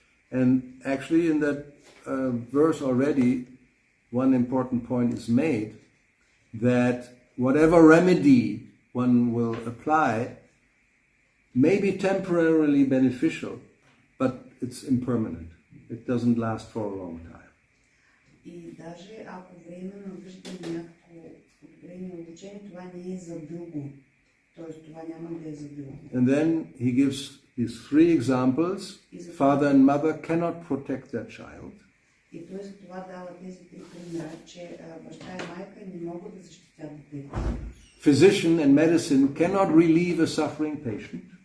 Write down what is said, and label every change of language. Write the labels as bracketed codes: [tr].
[en] And actually in that verse already, one important point is made, that whatever remedy one will apply may be temporarily beneficial, but it's impermanent. It doesn't last for a long time. [bg] И даже ако временно виждаме някакво подобрение в обучение, това не е за дълго. Тоест това няма да е за дълго. [en] And then he gives these three examples. Father and mother cannot protect their child. [bg] И той за това дава тези три примера, че баща и майка не могат да защитят детето. [en] Physician and medicine cannot relieve a suffering patient.